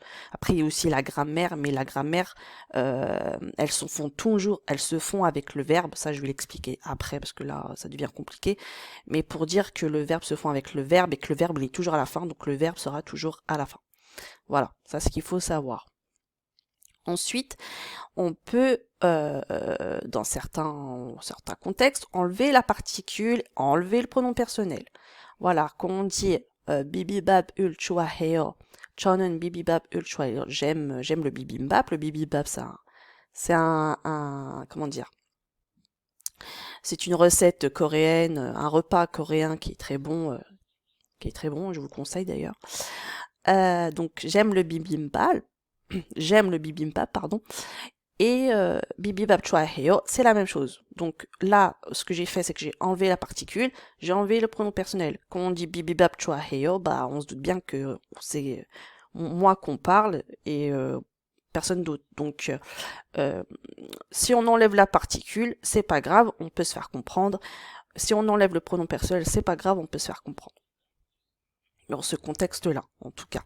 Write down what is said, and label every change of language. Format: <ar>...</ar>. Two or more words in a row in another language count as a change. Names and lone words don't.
<fr>Après, il y a aussi la grammaire, mais la grammaire, elles se font avec le verbe, ça je vais l'expliquer après, parce que là, ça devient compliqué, mais pour dire que le verbe se font avec le verbe, et que le verbe il est toujours à la fin, donc le verbe sera toujours à la fin. Voilà, ça c'est ce qu'il faut savoir. Ensuite, on peut, dans certains contextes, enlever la particule, enlever le pronom personnel. Voilà, quand on dit</fr> <ko>비빔밥을 좋아해요, 저는 비빔밥을 좋아해요.</ko> <fr>J'aime le bibimbap. Le bibimbap, c'est comment dire? C'est une recette coréenne, un repas coréen qui est très bon. Je vous conseille d'ailleurs. Donc j'aime le bibimbap, pardon.</fr> <ko>Et bibimbap 좋아해요,</ko> <fr>c'est la même chose. Donc là, ce que j'ai fait, c'est que j'ai enlevé la particule, j'ai enlevé le pronom personnel. Quand on dit</fr> <ko>bibimbap 좋아해요,</ko> <fr>bah on se doute bien que c'est moi qu'on parle et personne d'autre. Donc si on enlève la particule, c'est pas grave, on peut se faire comprendre. Si on enlève le pronom personnel, c'est pas grave, on peut se faire comprendre. Dans ce contexte-là, en tout cas.</fr>